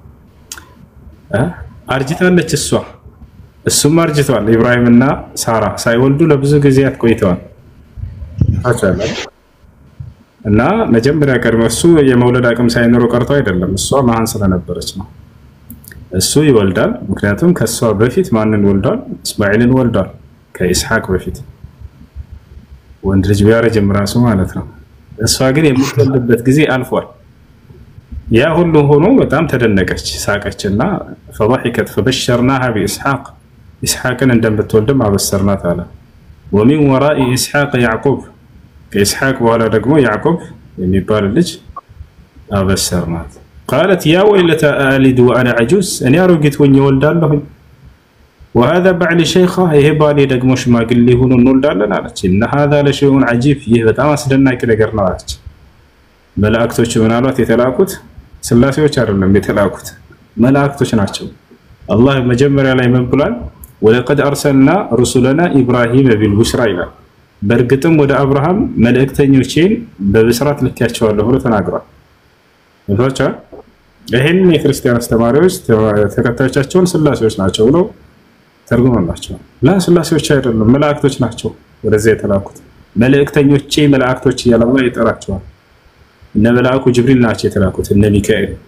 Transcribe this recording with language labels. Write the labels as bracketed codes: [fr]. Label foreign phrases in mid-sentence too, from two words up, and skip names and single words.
[am] አርጅታለች እሷ እሱም አርጅተዋል። ኢብራሂምና ሳራ ሳይወልዱ ለብዙ ጊዜያት ቆይተዋል። እና መጀመሪያ ቀድሞ እሱ የመውለድ አቅም ሳይኖረው ቀርቶ አይደለም፣ እሷ መሃን ስለነበረች ነው። እሱ ይወልዳል፣ ምክንያቱም ከሷ በፊት ማንን ወልዷል? እስማኤልን ወልዷል። ከኢስሐቅ በፊት ወንድ ልጅ ቢያረጅም ራሱ ማለት ነው። እሷ ግን የምትወልድበት ጊዜ አልፏል። ያ ሁሉ ሆኖ በጣም ተደነቀች፣ ሳቀችና [ar] فضحكت فبشرناها بإسحاق [am] ኢስሐቅን እንደምትወልድም አበሰርናት አለ። [ar] ومن وراء إسحاق يعقوب [am] ከኢስሐቅ በኋላ ደግሞ ያዕቆብ የሚባል ልጅ አበሰርናት። [ar] قالت يا ويلتى ألد وأنا عجوز [am] እኔ አሮጊት ሆኜ እወልዳለሁ [ar] وهذا بعلي شيخة [am] ይሄ ባሌ ደግሞ ሽማግሌ ሆኖ እንወልዳለን አለች። [ar] إن هذا لشيء عجيب [am] ይህ በጣም አስደናቂ ነገር ነው አለች። መላእክቶች ምናልባት የተላኩት ስላሴዎች አይደለም የተላኩት መላእክቶች ናቸው። አላህ መጀመሪያ ላይ ምን ብሏል? [ar] ولقد أرسلنا رسلنا إبراهيم بالبشرى [am] ይላል። በእርግጥም ወደ አብርሃም መልእክተኞቼን በብስራት ልኬያቸዋለሁ ብሎ ተናግሯል። ወጣቻ ይሄን የክርስቲያን አስተማሪዎች ተከታዮቻቸውን ስላሴዎች ናቸው ብለው ተርጉመዋላቸው። ስላሴዎች አይደሉም መላእክቶች ናቸው ወደዚያ የተላኩት። መልእክተኞቼ መላእክቶች እያለ አላህ ይጠራቸዋል። እነ መልአኩ ጅብሪል ናቸው የተላኩት እነ ሚካኤል።